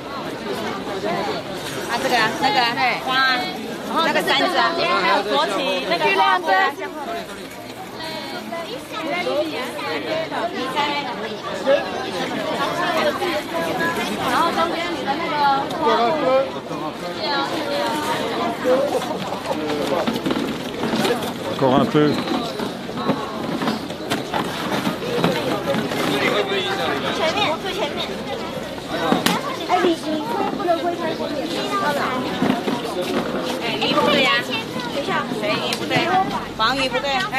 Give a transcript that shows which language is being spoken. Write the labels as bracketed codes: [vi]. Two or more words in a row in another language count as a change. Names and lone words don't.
[zh] 啊，这个啊，那个花，那个扇子啊，还有国旗，那个亮灯。然后中间你的那个花布， [fr] Encore un peu. [zh] 前面，最前面。哎，你不能挥开后面，哎，鱼不对呀，等一下，谁鱼不对？黄鱼不对，哎，